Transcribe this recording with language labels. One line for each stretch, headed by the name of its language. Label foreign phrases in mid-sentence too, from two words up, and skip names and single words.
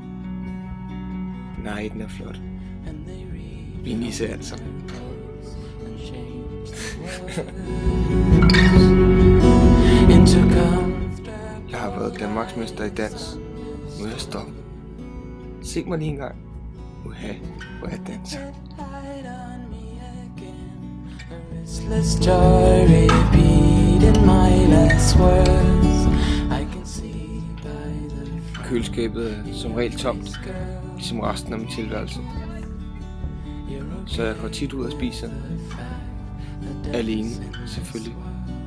Danish: Nej, den er flot. Min nisse altså. Jeg har været danmarksmester i dans. Nu er jeg stoppet. Se mig lige en gang. Uha, hvor jeg danser.
English: restless joy repeating my last words. I can see by the
Danish: Køleskabet er som regel tomt, ligesom resten af min tilværelse. Så jeg går tit ud og spiser. Alene, selvfølgelig.